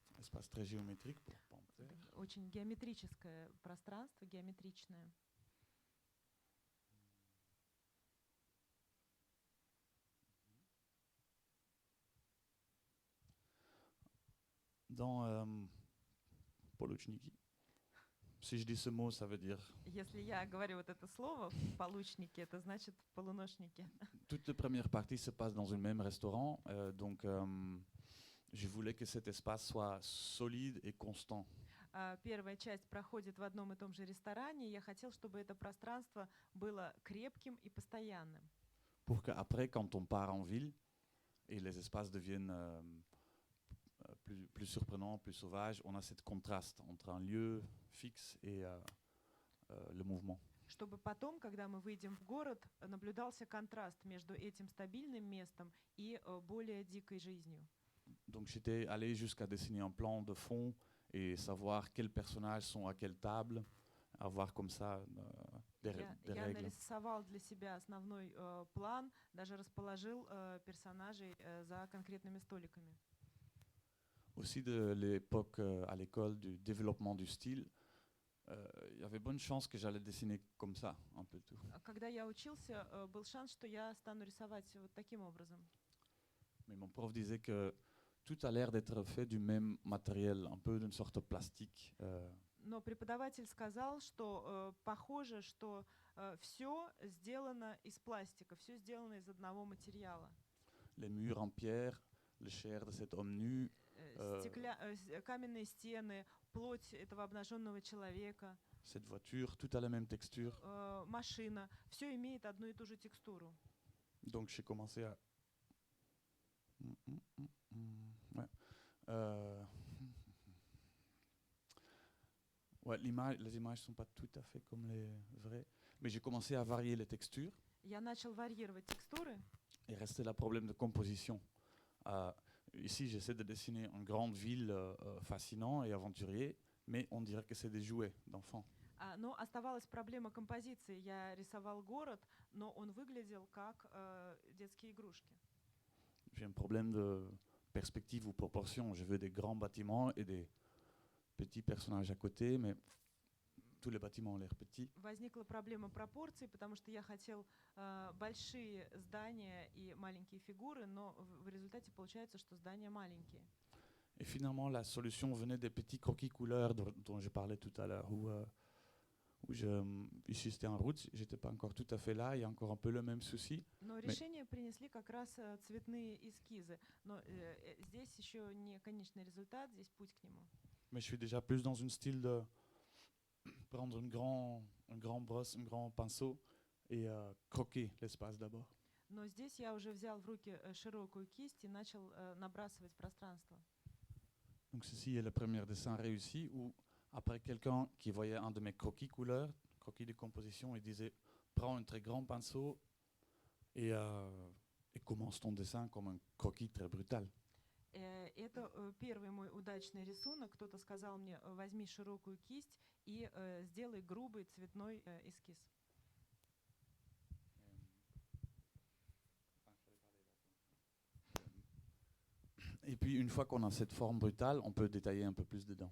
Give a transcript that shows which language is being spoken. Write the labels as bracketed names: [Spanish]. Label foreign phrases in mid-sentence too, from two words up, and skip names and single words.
[French] espace très géométrique pour Panthère. [Russian] Очень геометрическое пространство, геометричное. [French] Dans Poločníky, si je dis ce mot, ça veut dire [Russian] Если я говорю вот это слово «получники», это значит «полуношники». [French] toute la première partie se passe dans un même restaurant, donc je voulais que cet espace soit solide et constant. [Russian] Первая часть проходит в одном и том же ресторане, и я хотел, чтобы это пространство было крепким и постоянным. [French] Pour qu'après, quand on part en ville et les espaces deviennent plus surprenants, plus sauvages, on a ce contraste entre un lieu fixe et le mouvement. [Russian] Чтобы потом, когда мы выйдем в город, наблюдался контраст между этим стабильным местом и более дикой жизнью. [French] Donc j'étais allé jusqu'à dessiner un plan de fond et savoir quels personnages sont à quelle table, avoir comme ça des [Russian] Я [French] règles. [Russian] нарисовал для себя основной план, даже расположил персонажей за конкретными столиками. [French] Aussi de l'époque à l'école du développement du style, il y avait bonne chance que j'allais dessiner comme ça, un peu tout. [Russian] Когда я учился, был шанс, что я стану рисовать вот таким образом. [French] Mais mon prof disait que tout a l'air d'être fait du même matériel, un peu d'une sorte de plastique. [Russian] Но преподаватель сказал, что похоже, что все сделано из пластика, все сделано из одного материала. [French] Les murs en pierre, le chair de cet homme nu, [Russian] Каменные стены, плоть этого обнаженного человека, [French] cette voiture, tout a la même texture. [Russian] машина, все имеет одну и ту же текстуру. [French] Donc j'ai commencé à... Ouais. Ouais, les images ne sont pas tout à fait comme les vraies, mais j'ai commencé à varier les textures [Russian] Я начал варьировать текстуры. [French] et restait le problème de composition. Ici, j'essaie de dessiner une grande ville fascinante et aventurier, mais on dirait que c'est des jouets d'enfants. [Russian] Но оставалась проблема композиции. Я рисовал город, но он выглядел как детские игрушки. [French] J'ai un problème de perspective ou proportion. Je veux des grands bâtiments et des petits personnages à côté, mais tous les bâtiments ont l'air petits. [Russian] Возникла проблема пропорций, потому что я хотел большие здания и маленькие фигуры, но в результате получается, что здания маленькие. [French] Et finalement, la solution venait des petits croquis couleurs dont je parlais tout à l'heure, ici c'était en route, j'étais pas encore tout à fait là, il y a encore un peu le même souci. [Russian] Но решение принесли как раз цветные эскизы. Но здесь еще не конечный результат, здесь путь к нему. [French] Mais je suis déjà plus dans un style de prendre un grand brosse, un grand pinceau et croquer l'espace d'abord. [Russian] Но здесь я уже взял в руки широкую кисть и начал набрасывать пространство. [French] Donc ceci est le premier dessin réussi où après quelqu'un qui voyait un de mes croquis couleurs, croquis de composition, il disait prends un très grand pinceau et commence ton dessin comme un croquis très brutal. [Russian] Это первый мой удачный рисунок. Кто-то сказал мне, возьми широкую кисть и сделай грубый цветной эскиз. [French] Et puis une fois qu'on a cette forme brutale, on peut détailler un peu plus dedans.